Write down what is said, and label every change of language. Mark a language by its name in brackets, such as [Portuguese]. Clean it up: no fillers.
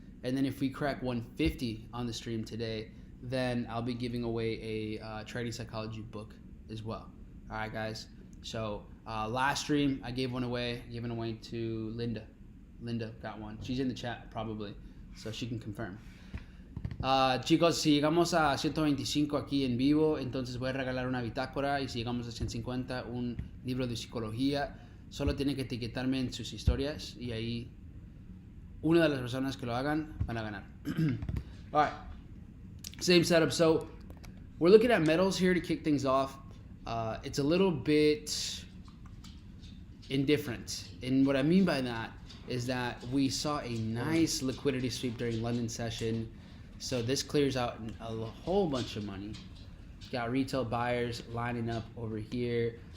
[English] And then if we crack 150 on the stream today, then I'll be giving away a trading psychology book as well. All right, guys. So last stream, I gave one away, to Linda. Linda got one. She's in the chat probably, so she can confirm. [Spanish] Chicos, si llegamos a 125 aquí en vivo, entonces voy a regalar una bitácora, y si llegamos a 150, un libro de psicología. Solo tienen que etiquetarme en sus historias y ahí una de las personas que lo hagan van a ganar. [English] All right, same setup. So we're looking at metals here to kick things off. It's a little bit indifferent, and what I mean by that is that we saw a nice liquidity sweep during London session. So this clears out a whole bunch of money. Got retail buyers lining up over here.